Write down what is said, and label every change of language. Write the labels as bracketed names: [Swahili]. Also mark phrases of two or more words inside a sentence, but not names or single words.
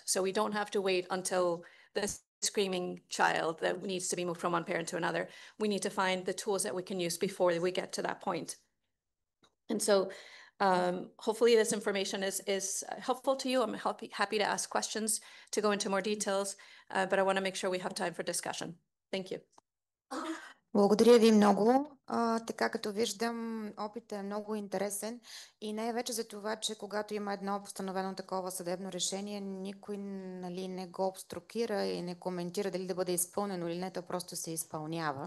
[English] So we don't have to wait until the screaming child that needs to be moved from one parent to another. We need to find the tools that we can use before we get to that point. And so hopefully this information is helpful to you. I'm happy to ask questions to go into more details, but I want to make sure we have time for discussion. Thank you. [Bulgarian] Благодаря ви много. Така като виждам, опитът е много интересен и най-вече за това, че когато има едно постановено такова съдебно решение, никой не го обструкира и не коментира дали да бъде изпълнено или не, то просто се изпълнява.